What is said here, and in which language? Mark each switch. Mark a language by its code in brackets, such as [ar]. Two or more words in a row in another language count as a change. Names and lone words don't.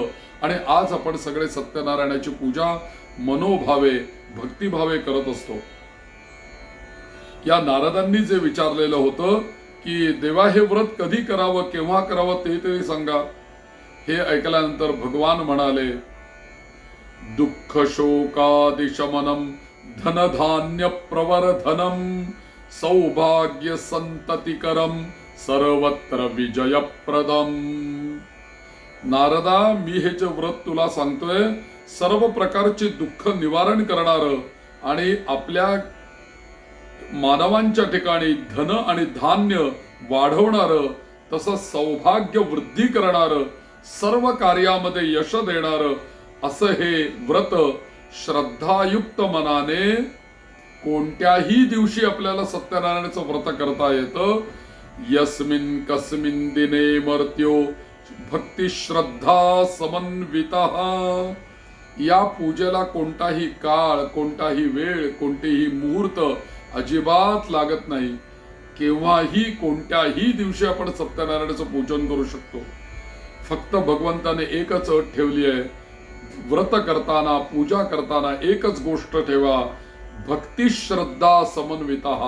[mr] आणि आज आपण सगळे सत्यनारायणाची पूजा मनोभावे, भक्तिभावे करत असतो. या नारदांनी जे विचारलेलं होतं की देवा हे व्रत कधी करावं, केव्हा करावं, ते तरी सांगा. हे ऐकल्यानंतर भगवान म्हणाले, [sa] दुःख शोकादिशमनम धनधान्य प्रवर्धनम सौभाग्य संततिकरम सर्वत्र विजयप्रदम. [mr] नारदा, मी हे जे व्रत तुला सांगतोय, सर्व प्रकारचे दुःख निवारण करणारं आणि आपल्या मानवांच्या ठिकाणी धन आणि धान्य वाढवणारं, तसंच सौभाग्य वृद्धी करणारं, सर्व कार्यामध्ये यश देणारं असं हे व्रत श्रद्धायुक्त मनाने कोणत्याही दिवशी आपल्याला सत्यनारायणाचं व्रत करता येतं. [sa] यस्मिन कस्मिन दिने मर्त्यो भक्ती श्रद्धा समन्वितः. [mr] या पूजेला कोणताही काळ, कोणताही वेळ, कोणतेही मुहूर्त अजिबात लागत नाही. केव्हाही कोणत्याही दिवशी आपण सत्यनारायणाचं पूजन करू शकतो. फक्त भगवंताने एकच अट ठेवली आहे, व्रत करताना, पूजा करताना एकच गोष्ट ठेवा, [sa] भक्ती श्रद्धा समन्वितः.